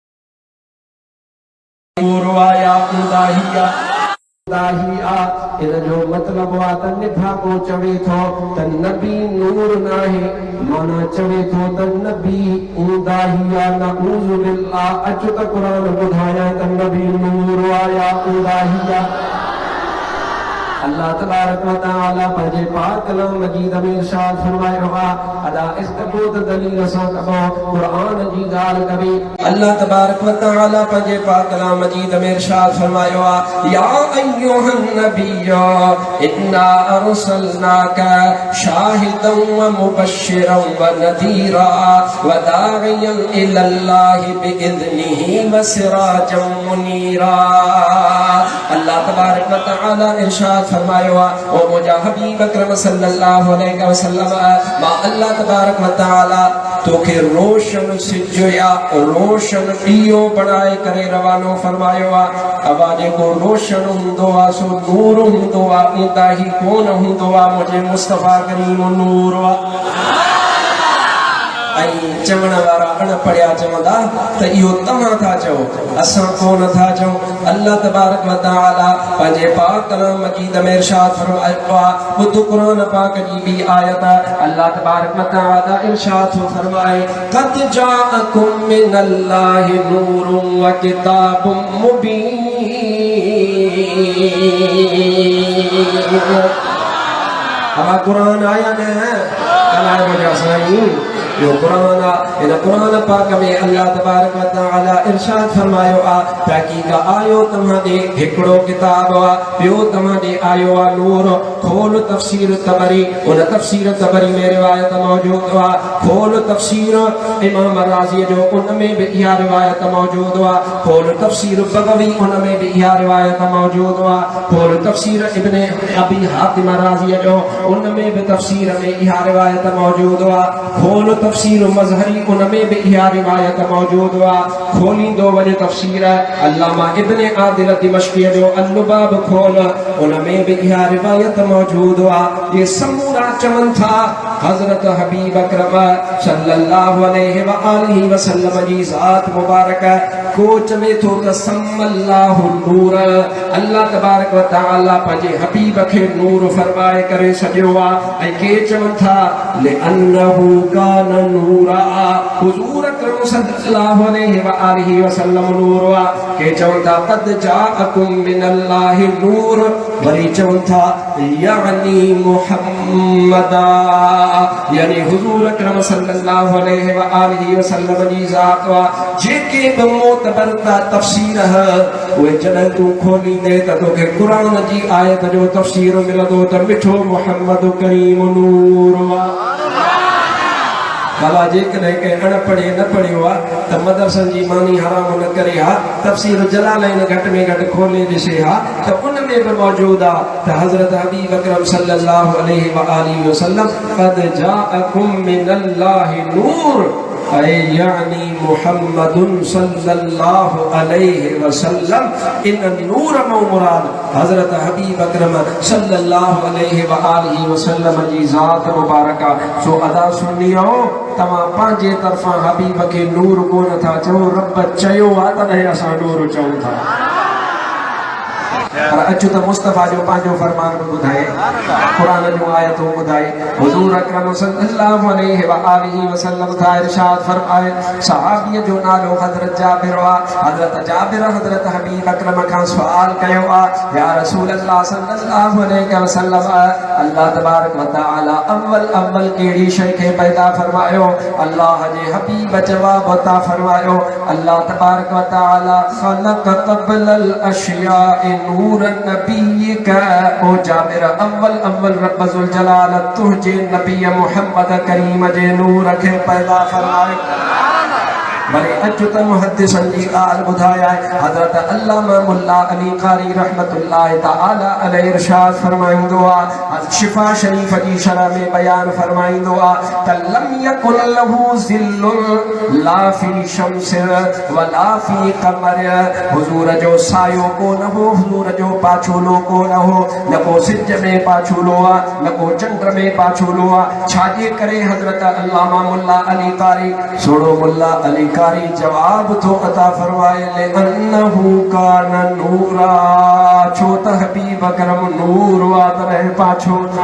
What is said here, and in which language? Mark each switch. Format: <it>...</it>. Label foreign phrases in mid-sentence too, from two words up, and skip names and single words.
<sd>नूर आया उदाहिया उदाहिया इन जो मतिलबु आहे त निभाको चवे थो त नबी नूर न आहे माना चवे थो त नबी उदाहिया</sd> <ar>نعوذ بالله</ar> <sd>अच त क़ुरान ॿुधायां त नबी नूर आया उदाहिया</sd> <ar>الله تبارك و تعالى</ar> <sd>पंहिंजे पाक कलाम मजीद में इरशाद फरमायो आहे अदा इस्तबूत दलील सां कबो क़ुरान जी ॻाल्हि कबी अल्लाह</sd> <ar>تبارك و تعالى</ar> <sd>पंहिंजे पाक कलाम मजीद में इरशाद फरमायो आहे</sd> <ar>يا أيها النبي إنا أرسلناك شاهدا و مبشرا و نذيرا و داعيا إلى الله بإذنه و سراجا منيرا الله تبارك و تعالى</ar> <sd>इरशाद फरमायो ओ मुजा हबीब अकरम</sd> <ar>صلى الله عليه وسلم</ar> <sd>मा</sd> <ar>الله تبارك و تعالى</ar> <sd>तोखे रोशन सिज या रोशन ॾीओ बणाए करे रवानो फरमायो आहे अवा जेको रोशन हूंदो आहे सो नूर हूंदो आहे उदाही कोन हूंदो आहे मुंहिंजे मुस्तफ़ा करीम नूर आहे चवण वारा अनपढ़िया चवंदा त इहो तव्हां था चओ असां कोन था चऊं</sd> <ar>الله تبارك و تعالى</ar> <sd>पंहिंजे पाक कलाम मजीद में इरशाद फरमायो आहे ॿुध क़ुरान पाक जी ॿी आयत</sd> <ar>الله تبارك و تعالى</ar> <sd>इरशाद फरमाए</sd> <ar>قد جاءكم من الله نور و كتاب مبين</ar> <sd>अब कुरान आया न कलाम वजह साईं जो कुरान इन कुरान पाक में</sd> <ar>الله تبارك و</ar> <sd>तआला इरशाद फरमायो आहे तहक़ीक़ आयो तव्हां ॾे हिकिड़ो किताब आहे ॿियो तव्हां ॾे आयो आहे नूर खोल तफ़सीर तबरी उन तफ़सीर तबरी में रिवायत मौजूद आहे खोल तफ़सीर इमाम राज़ी जो उन में भी इहा रिवायत मौजूद आहे खोल तफ़सीर बगवी उन में भी इहा रिवायत मौजूद आहे खोल तफ़सीर इब्न अबी हातिम राज़ी जो उन में भी तफ़सीर में इहा रिवायत मौजूद आहे खोल तफसीर मज़हरी उनमें भी इहा रिवायत मौजूद हुआ खोलींदो वञे तफसीर अल्लामा इब्न आदिल दिमश्की जो अल-लुबाब खोल उनमें भी इहा रिवायत मौजूद हुआ ये समूरा चवनि था हजरत हबीब अकरम</sd> <ar>صلى الله عليه و آله وسلم</ar> <sd>जी ज़ात मुबारक को चवे थो त सम्मल्लाहु नूर</sd> <ar>الله تبارك و تعالى</ar> <sd>पंहिंजे हबीब खे नूर फरमाए करे सॼो आहे ऐं के चवनि था</sd> <ar>لأنه كان نورا</ar> <sd>हुज़ूर अकरम</sd> <ar>صلى الله عليه و آله وسلم</ar> <sd>नूर आहे के चवनि था</sd> <ar>قد جاءكم من الله نور</ar> <sd>वरी चवनि था यानी मुहम्मदा यानी हुज़ूर अकरम</sd> <ar>صلى الله عليه و آله وسلم</ar> <sd>जी ज़ात आहे जेके बि मोतबर तफसीर उहे जॾहिं तूं खोलींदे त तोखे क़ुरान जी आयत जो तफसीर मिलंदो त मिठो मुहम्मद करीम नूर भला जेकॾहिं कंहिं अणपढ़े न पढ़ियो आहे त मदरसनि जी मानी हराम न करे हा तफसीर जलालैन घटि में घटि खोले ॾिसे हा त उन में बि मौजूदु आहे त हज़रत हबीब अकरम</sd> <ar>صلى الله عليه و آله وسلم قد جاءكم من الله نور</ar> <sd>ऐ यानी</sd> <ar>محمد صلى الله عليه وسلم</ar> <sd>इन नूर मो मुराद हजरत हबीब अकरम</sd> <ar>صلى الله عليه و آله وسلم</ar> <sd>जी ज़ात मुबारक सो अदा सुनियो तव्हां पंहिंजे तरफ़ां हबीब खे नूर कोन था चओ रब चयो आहे तॾहिं असां नूर चऊं था पर अचो त मुस्तफ़ा जो पंहिंजो फरमान बि ॿुधाए क़ुरान जूं आयतूं ॿुधाए हुज़ूर अकरम</sd> <ar>صلى الله عليه و آله وسلم</ar> <sd>था इरशाद फरमाए सहाबीअ जो नालो हज़रत जाबिर आहे हज़रत जाबिर हज़रत हबीब अकरम खां सुवाल कयो आहे</sd> <ar>يا رسول الله صلى الله عليه</ar> <sd>वसल्लम</sd> <ar>الله تبارك و تعالى</ar> <sd>अव्वल कहिड़ी शइ खे पैदा फरमायो अल्लाह जे हबीब जवाब अता फरमायो</sd> <ar>الله تبارك و تعالى خلق قبل الأشياء نور</ar> <sd>नबी का ओ जाबिर अव्वल रब ज़ुल जलाल तुझे नबी मुहम्मद करीम जे नूर खे पैदा फरमायो भले अचुत मुहद्दिसन जी ॻाल्हि ॿुधाया हज़रत अल्लामा मुल्ला अली क़ारी</sd> <ar>رحمة الله تعالى عليه</ar> <sd>इरशाद फरमाईंदो आहे शिफा शरीफ जी शरह में बयान फरमाईंदो आहे त</sd> <ar>لم يكن له ظل لا في شمس و لا في قمر</ar> <sd>हुज़ूर जो सायो को न हो हुज़ूर जो पाछोलो को न हो न को सिज में पाछोलो आहे न को चंड में पाछोलो आहे छाजे करे हज़रत अल्लामा मुल्ला अली क़ारी सोड़ो मुल्ला अली कारी जवाब तो अता फरमाए</sd> <ar>لأنه كان نورا</ar> <sd>छो त हबीब अकरम नूर वा तरह पाछो</sd>